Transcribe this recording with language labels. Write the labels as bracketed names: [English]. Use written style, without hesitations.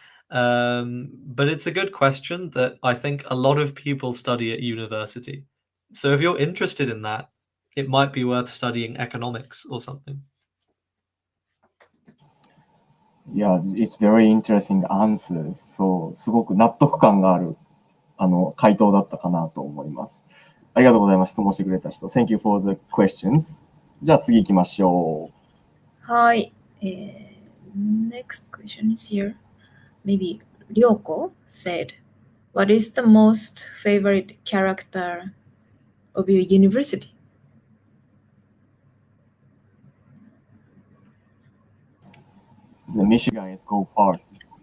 [English] But it's a good question that I think a lot of people study at university. So if you're interested in that, it might be worth studying economics or something. Yeah, it's very interesting answers. [Japanese] そう、すごく納得感がある、回答だったかなと思います。ありがとうございます。質問してくれた人。 [English] Thank you for the questions. [Japanese] じゃあ次行きましょう。はい。 [English] Next question is here. Maybe Ryoko said, what is the most favorite character of your university? The Michigan is go first.